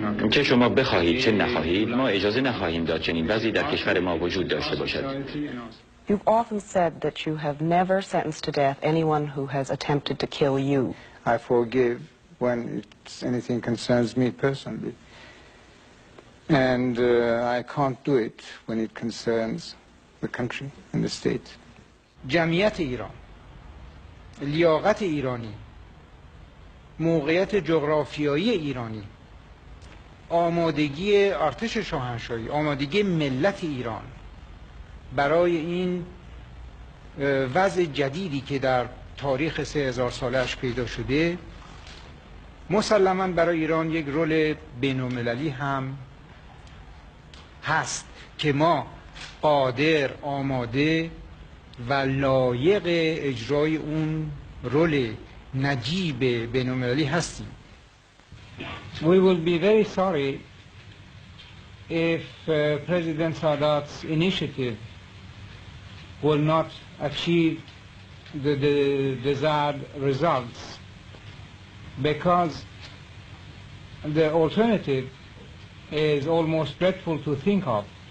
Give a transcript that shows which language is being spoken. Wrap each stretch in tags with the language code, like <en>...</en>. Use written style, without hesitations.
<fa>چه شما بخواهید چه نخواهید ما اجازه نخواهیم داد چنین وضعی در کشور ما وجود داشته باشد.</fa> <en>You've often said that you have never sentenced to death anyone who has attempted to kill you. I forgive when anything concerns me personally. And I can't do it when it concerns the country and the state.</en> <fa>جمعیت ایران، لیاقت ایرانی، موقعیت جغرافیایی ایرانی، آمادگی ارتش شاهنشاهی، آمادگی ملت ایران برای این وضع جدیدی که در تاریخ 3000 سالش پیدا شده مسلماً برای ایران یک رول بین‌المللی هم هست که ما قادر، آماده و لایق اجرای اون رول نجیب بین‌المللی هستیم.</fa> <en>We will be very sorry if President Sadat's initiative will not achieve the desired results, because the alternative is almost dreadful to think of.</en>